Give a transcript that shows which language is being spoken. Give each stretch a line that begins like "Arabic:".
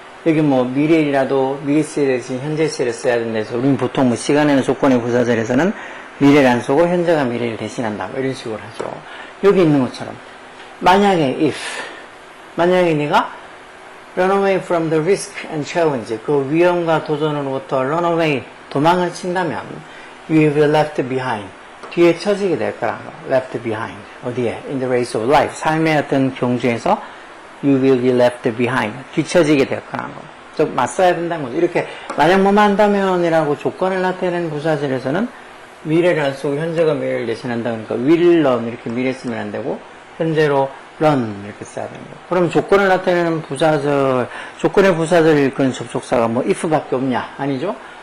Korean: 여기 미래라도 미래 시에 대신 현재 시를 써야 된다 해서 우리는 보통 시간이나 조건의 부사절에서는 미래를 안 쓰고 현재가 미래를 대신한다 이런 식으로 하죠. 여기 있는 것처럼 만약에 만약에 네가
English: run away from the risk and challenge,
Korean: 그 위험과 도전으로부터 run away, 도망을 친다면
English: you will be left behind,
Korean: 뒤에 처지게 될 거라는 거.
English: left behind,
Korean: 어디에?
English: in the race of life,
Korean: 삶의 어떤 경주에서
English: you will be left behind,
Korean: 뒤처지게 될 거라는 거. 즉 맞서야 된다는 거죠. 이렇게 만약 뭐만 한다면이라고 조건을 나타내는 부사절에서는 미래를 안 쓰고 현재가 미래를 대신한다. 그러니까 will run 이렇게 미래 쓰면 안 되고 현재로 run 이렇게 써야 됩니다. 그럼 조건을 나타내는 부사절, 조건의 부사절을 일끄는 접속사가 if밖에 없냐? 아니죠?